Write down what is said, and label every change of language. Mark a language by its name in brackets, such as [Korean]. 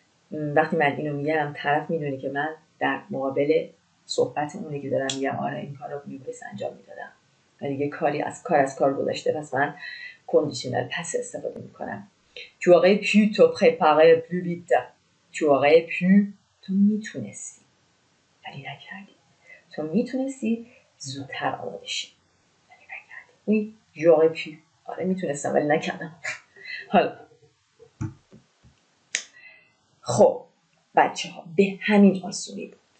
[Persian] وقتی من اینو میگم طرف میدونه که من در مقابل صحبت اونه که دارم میگم آره این کارو میبایست انجام میدادم و دیگه کار از کار گذاشته، پس من کندیشنل پس استفاده میکنم. [French] tu aurais pu te préparer plus vite. tu aurais pu، [Persian] تو میتونستی ولی نکردی. تو میتونستی زودتر آماده شی ولی نکردی. [French] oui j'aurais pu، [Persian] آره میتونستم ولی نکردم. حالا خب بچه ها به همین آسونی بود.